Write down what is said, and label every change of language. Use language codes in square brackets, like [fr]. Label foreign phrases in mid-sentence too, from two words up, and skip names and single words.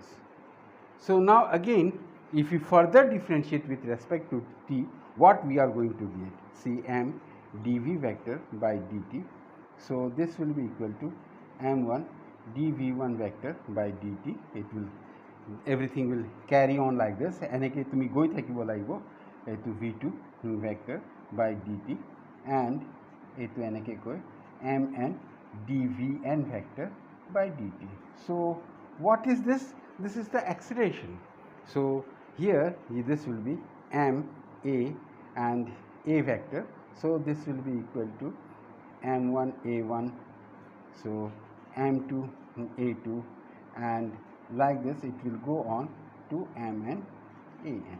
[en] So now again, if we further differentiate with respect to t, what we are going to get? See, m dv vector by dt. So this will be equal to m1 dv1 vector by dt. It will, everything will carry on like this. [as] এনেকে তুমি গৈ থাকিব লাগিব এইটো [en] v2 vector by dt, and [as] এইটো এনেকে গৈ [en] mn dvn vector by dt. So what is this? This is the acceleration. So here this will be m a and a vector. So this will be equal to m1 a1, so m2 a2, and like this it will go on to mn an.